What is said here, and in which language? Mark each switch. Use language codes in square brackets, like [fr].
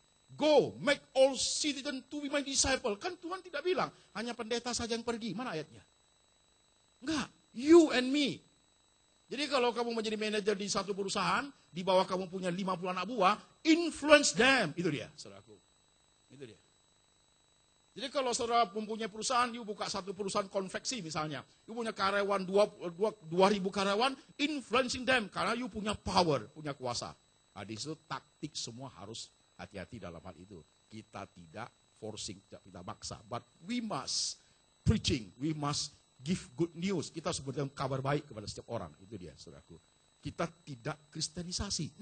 [en] Go, make all citizens to be my disciple. [id] Kan Tuhan tidak bilang, hanya pendeta saja yang pergi. Mana ayatnya? Enggak, [en] you and me. [id] Jadi kalau kamu menjadi manajer di satu perusahaan, di bawah kamu punya 50 anak buah, [en] influence them. [id] Itu dia, saudaraku. Itu dia. Jadi kalau saudara mempunyai perusahaan, you buka satu perusahaan konveksi misalnya. You punya karyawan 2.000 karyawan, [en] influencing them. [id] Karena you punya [en] power, [id] punya kuasa. Nah, di situ taktik semua harus hati-hati dalam hal itu. Kita tidak [en] forcing, [id] tidak maksa. [en] But we must preaching, we must give good news. [id] Kita sebutkan kabar baik kepada setiap orang. Itu dia, saudaraku. Kita tidak kristenisasi.